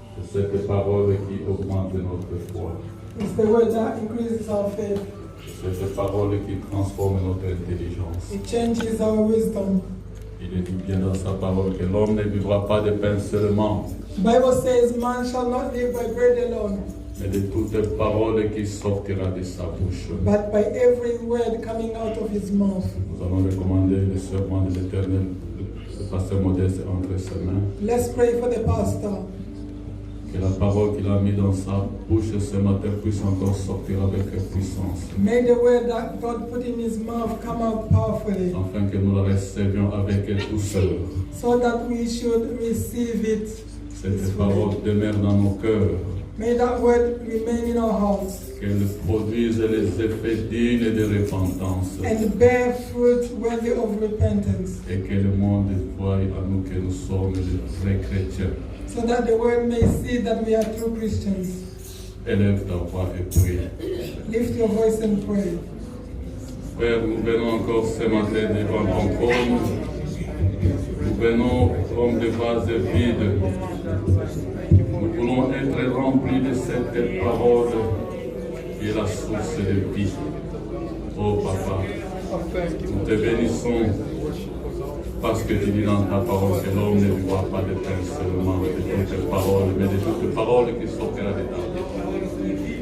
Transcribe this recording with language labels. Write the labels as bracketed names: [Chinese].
[French] C'est cette parole qui augmente notre foi. [English] It's the word that increases our faith. [French] C'est cette parole qui transforme notre intelligence. [English] It changes our wisdom. [French] Il est dit bien dans sa parole que l'homme ne vivra pas de pain seulement, [English] The Bible says man shall not live by bread alone, [French] mais de toute parole qui sortira de sa bouche. [English] but by every word coming out of his mouth. [French] Nous allons recommander le serment de l'Éternel, le pasteur Modeste entre ses mains. [English] Let's pray for the pastor. [French] Que la parole qu'il a mise dans sa bouche ce matin puisse encore sortir avec puissance. [English] May the word that God put in his mouth come out powerfully, [French] Afin que nous la recevions avec douceur. [English] so that we should receive it. [French] Cette parole demeure dans nos cœurs. [English] May that word remain in our hearts [French] Qu'elle produise les effets dignes de repentance. [English] and bear fruit worthy of repentance, [French] Et que le monde voie à nous que nous sommes de vrais chrétiens. [English] so that the world may see that we are true Christians. [French] Élève ta voix et prie. [English] Lift your voice and pray. [French] Père, nous venons encore ce matin devant ton trône. Nous venons comme des vases vides. Nous voulons être remplis de cette parole qui est la source de vie. Oh Papa, nous te bénissons parce que tu dis dans ta parole que l'homme ne vivra pas de pain seulement, de toutes paroles, mais de toutes paroles qui sortiront de ta vie.